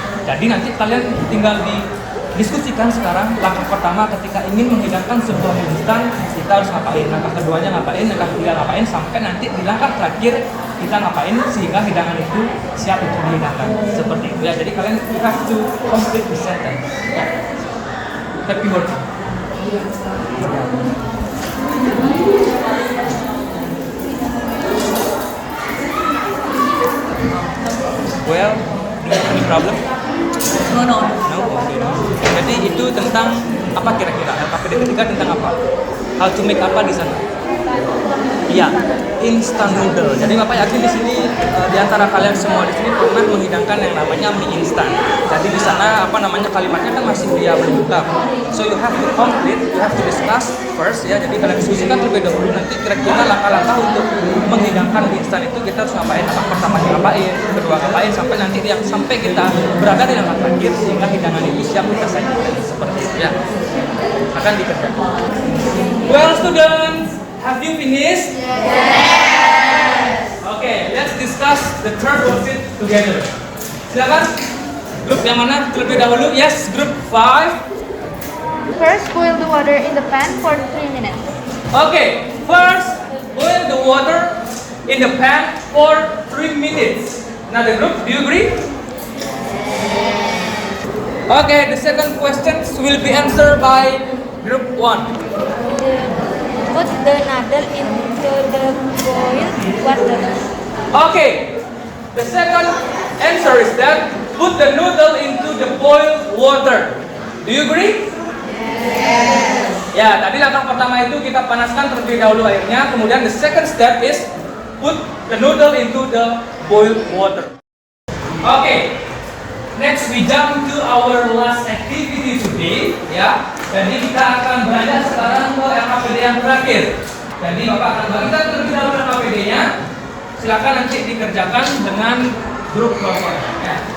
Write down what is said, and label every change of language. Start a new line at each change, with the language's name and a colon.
Indonesian: Jadi nanti kalian tinggal diskusikan sekarang langkah pertama ketika ingin menghidangkan sebuah mie instan kita harus ngapain, langkah keduanya ngapain, langkah ketiga ngapain, sampai nanti di langkah terakhir kita ngapain sehingga hidangan itu siap untuk dihidangkan. Seperti itu ya. Jadi kalian
English: have to complete the sentence. Happy working. Well, any problem? No.
Indonesian: Okay. Jadi itu tentang apa kira-kira? LKPD ketiga tentang apa?
English: How to make
Indonesian: apa di sana? Iya,
English: instant noodle.
Indonesian: Jadi Bapak yakin di sini di antara kalian semua di sini pernah menghidangkan yang namanya mie instan. Jadi di sana apa namanya kalimatnya kan masih dia belum lengkap.
English: So you have to complete, you have to discuss first ya.
Indonesian: Jadi kalian diskusikan terlebih dahulu nanti kira-kira langkah-langkah untuk menghidangkan mie instan itu kita harus ngapain? Langkah pertama ngapain, kedua ngapain, sampai nanti sampai kita berada di langkah terakhir sehingga hidangan itu siap kita sajikan. Seperti itu ya. Akan dikerjakan.
English: Well, students, have you finished? Yes. Okay, let's discuss the third worksheet together.
Indonesian: Silakan. Grup yang mana terlebih dahulu?
English: Yes, group 5. First, boil the water in the pan for 3 minutes. Okay, first boil the water in the pan for 3 minutes. Another group, do you agree? Okay, the second question will be answered by group 1. Put the noodle into the boiled water. Okay, the second answer is that put the noodle into the boiled water. Do you agree? Yes.
Indonesian: Ya, tadi langkah pertama itu kita panaskan terlebih dahulu airnya. Kemudian
English: the second step is put the noodle into the boiled water. Okay, next we jump to our last activity today.
Indonesian: Ya, jadi kita akan beranjak sekarang ke LKPD yang terakhir. Jadi Bapak akan bagikan terlebih dahulu LKPD-nya. Silakan nanti dikerjakan dengan grup kelompok. Ya.